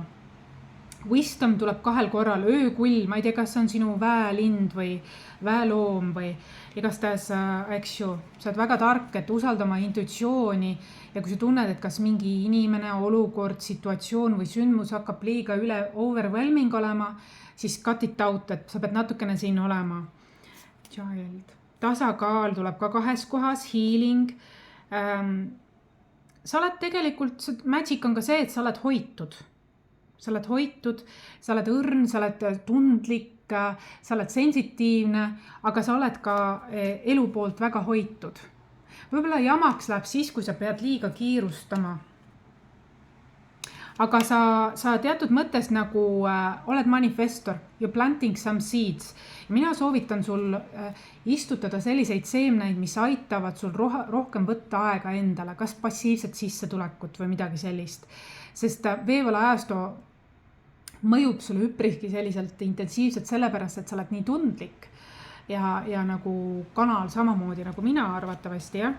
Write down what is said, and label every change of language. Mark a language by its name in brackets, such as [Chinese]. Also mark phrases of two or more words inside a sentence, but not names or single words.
[Estonian] Wisdom tuleb 2 korral, öökull, ma ei tea, kas see on sinu väelind või väeloom või igastahes, eks ju, sa oled väga tark, et usalda oma intuitsiooni ja kui sa tunned, et kas mingi inimene, olukord, situatsioon või sündmus hakkab liiga üle overwhelming olema, siis [English] cut it out, [Estonian] et sa pead natukene siin olema. Child. Tasakaal tuleb ka 2 kohas, healing. Sa oled tegelikult, magic on ka see, et sa oled hoitud. Sa oled hoitud, sa oled õrn, sa oled tundlik, sa oled sensitiivne, aga sa oled ka elu poolt väga hoitud. Võib-olla jamaks läheb siis, kui sa pead liiga kiirustama. Aga sa teatud mõttes nagu oled manifestor, [English] you're planting some seeds. [Estonian] Mina soovitan sul istutada selliseid seemneid, mis aitavad sul rohkem võtta aega endale, kas passiivset sissetulekut või midagi sellist. Sest veevala ajastu mõjub sulle üpriski selliselt intensiivselt sellepärast, et sa oled nii tundlik ja nagu kanal samamoodi nagu mina arvatavasti, jah.